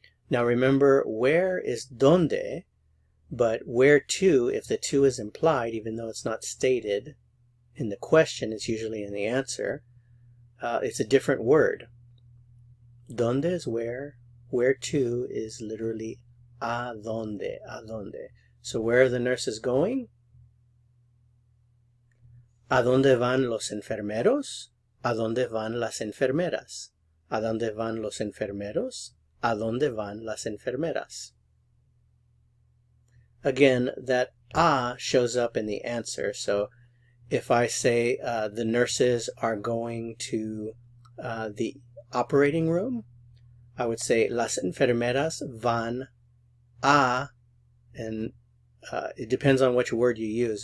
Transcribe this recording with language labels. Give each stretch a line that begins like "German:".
English: Now remember, where is donde, but where to, if the to is implied, even though it's not stated in the question, it's usually in the answer, it's a different word. Donde is where to is literally a donde, a donde. So where are the nurses going?
Spanish: ¿A dónde van los enfermeros? ¿A dónde van las enfermeras? ¿A dónde van los enfermeros? ¿A dónde van las enfermeras?
English: Again, that a shows up in the answer. So if I say the nurses are going to the operating room, I would say
Spanish: las enfermeras van a,
English: and it depends on which word you use.